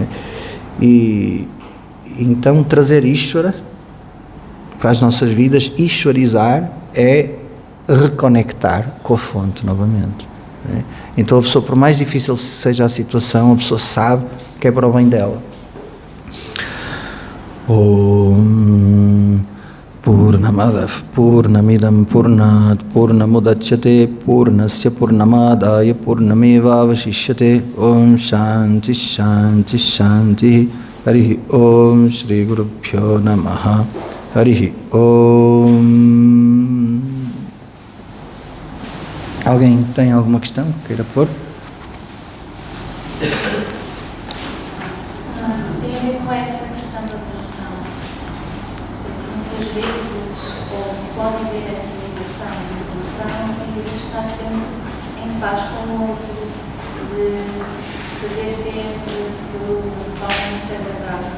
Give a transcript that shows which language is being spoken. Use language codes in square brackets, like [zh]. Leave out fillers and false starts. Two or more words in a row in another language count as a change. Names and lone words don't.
[pt] E então trazer Ishvara para as nossas vidas, Ishvarizar, é reconectar com a fonte novamente. Não é? Então a pessoa, por mais difícil seja a situação, a pessoa sabe que é para o bem dela. [sa] Om Purnamadav Purnamidam Purnat Purnamudachyate Purnasya Purnamadaya Purnameva Vashishyate. Om Shanti Shanti Shanti. Harihi Om Shri Gurubhyo Namaha. Harihi Om. [pt] Alguém tem alguma questão que queira pôr? Tem a ver com essa questão da atração. Porque muitas vezes, ou pode haver essa sempre em paz com o outro, de fazer sempre tudo de forma muito agradável.